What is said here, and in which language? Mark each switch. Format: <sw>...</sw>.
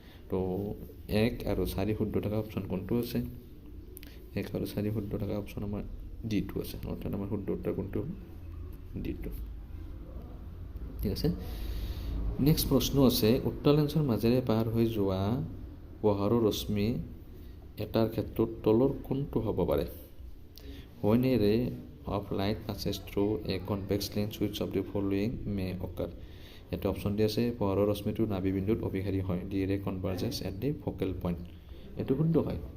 <as>তো 1 আৰু 4 শুদ্ধ থকা অপশ্যন কোনটো আছে? 1 আৰু 4 শুদ্ধ থকা অপশ্যন আমাৰ D2 আছে, অৰ্থাৎ আমাৰ শুদ্ধ উত্তৰ কোনটো? D2। ঠিক আছে। নেক্সট প্ৰশ্ন আছে, উত্তৰ লেন্সৰ মাজেৰে পাৰ হৈ যোৱা পোহৰৰ ৰশ্মি এটাৰ ক্ষেত্ৰত তলৰ কোনটো হ'ব পাৰে?</as> <en>When a ray of light passes through a convex lens, which of the following may occur?</en> <as>এটা অপশ্যন দি আছে, পোহৰৰ ৰশ্মিটো নাভিবিন্দুত অভিসাৰী হয়,</as> <en>The ray converges at the focal point.</en> <as>এইটো শুদ্ধ হয়।</as>